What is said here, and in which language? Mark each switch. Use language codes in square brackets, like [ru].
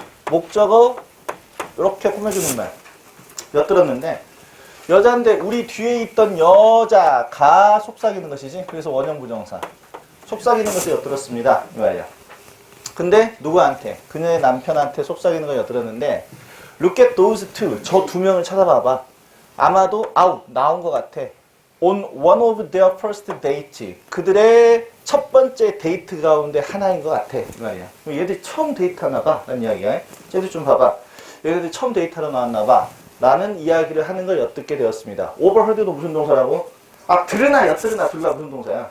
[ko] 목적어 이렇게 꾸며주는 말. 엿들었는데 여자인데 우리 뒤에 있던 여자가 속삭이는 것이지. 그래서 원형 부정사. 속삭이는 것을 엿들었습니다. 이 말이야. 근데 누구한테? 그녀의 남편한테 속삭이는 걸 엿들었는데 [en] look at those two. [ko] 저 두 명을 찾아봐봐. 아마도 out, 나온 것 같아. [en] on one of their first date. [ko] 그들의 첫 번째 데이트 가운데 하나인 것 같아. 이 말이야. 얘들이 처음 데이트하나 봐. 라는 이야기야. 쟤들 좀 봐봐. 얘들이 처음 데이트하러 나왔나 봐. 라는 이야기를 하는 걸 엿듣게 되었습니다. overheard도 무슨 동사라고? 아, 들으나 엿들으나 둘 다 무슨 동사야?